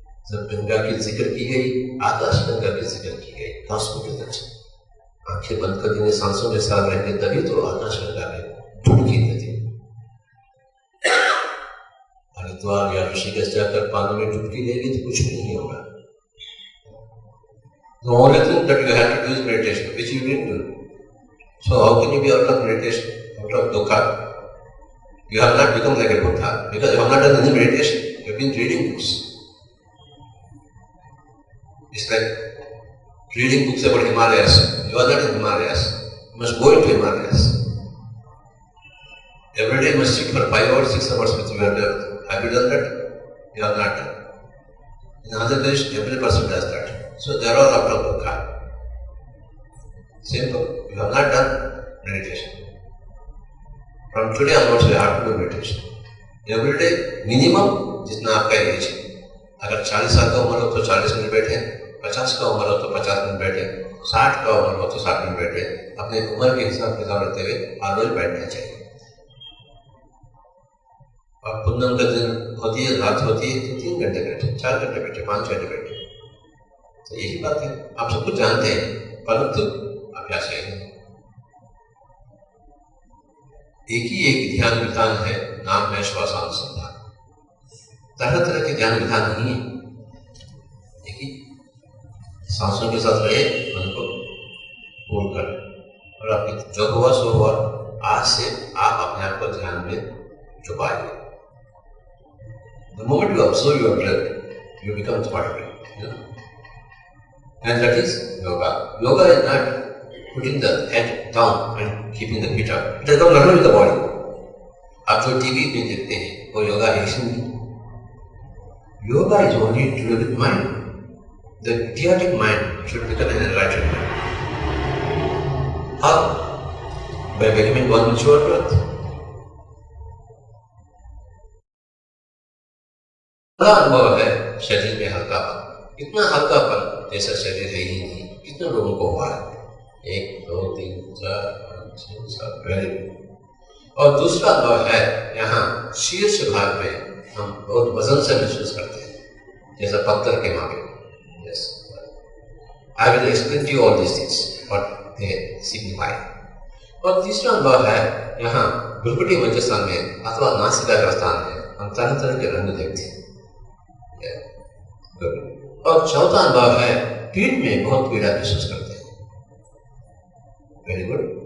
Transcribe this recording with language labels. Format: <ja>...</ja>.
<hi>जब गंगा की जिक्र की गई, आकाश गंगा की जिक्र की गई, कॉस्मिक एनर्जी। आंखें बंद कर देंगे, सांसों के साथ रहेंगे, तभी तो आकाश गंगा में डुबकी देती। हरिद्वार या ऋषिकेश जाकर पानी में डुबकी लेगी तो कुछ भी नहीं होगा।</hi> <en>The only thing that you have to do is meditation, which you didn't do. So how can you be out of meditation, out of dukkha? You have not become like a Buddha because you have not done any meditation. You have been reading books. It's like reading books about Himalayas. You are not in Himalayas. You must go into Himalayas. Every day you must sit for 5 or 6 hours with your earth. Have you done that? You have not done. In Andhra Pradesh, every person does that. So they are all out of dukkha. Simple. You have not done meditation. From today onwards you have to do meditation. Every day minimum</en> <hi>जितना आपका as है. अगर 40 साल का उम्र हो तो 40 minute बैठे, 50 का उम्र हो तो 50 मिनट बैठे, 60 का उम्र हो तो 60 मिनट बैठे. अपने उम्र के हिसाब किताब रखते हुए हर रोज बैठना चाहिए. और पूनम का दिन होती है, रात होती है तो 3 घंटे बैठे, 4 घंटे बैठे, 5 घंटे बैठे. तो यही बात है. आप सब कुछ जानते हैं परंतु अभ्यास है. एक ही एक ध्यान विधान है, नाम है श्वासानुसंधान. तरह तरह के ध्यान विधान नहीं है. एक ही सांसों के साथ रहे, मन को बोलकर, और आपकी जो हुआ सो हुआ. आज से आप अपने आप को ध्यान में डुबाइए.</hi> <en>The moment you observe your breath, you become part of it. And that is yoga. Yoga is not putting the head down and keeping the feet up. It has got nothing with the body.</en> <hi>आप जो TV में देखते हैं वो योगा है नहीं.</hi> <en>Yoga is only to do with mind. The idiotic mind should become an enlightened mind. How? By becoming one with your breath.</en> <hi>बड़ा अनुभव है शरीर में हल्कापन. इतना हल्कापन जैसा शरीर है ही नहीं. कितने लोगों को हुआ है? 1, 2, 3, 4, 5, 6, 7 वेरी. और दूसरा अनुभव है यहाँ शीर्ष भाग में हम बहुत वजन से महसूस करते हैं, जैसा पत्थर के मांगे.</hi> <en>Yes. I will explain to you all these things what they signify.</en> <hi>और तीसरा अनुभव है यहाँ भ्रुकुटी मध्य स्थान में अथवा नासिका के स्थान में हम तरह तरह के रंग देखते हैं. और चौथा अनुभव है पीठ में बहुत पीड़ा महसूस करते हैं.</hi> <en>Very good.</en>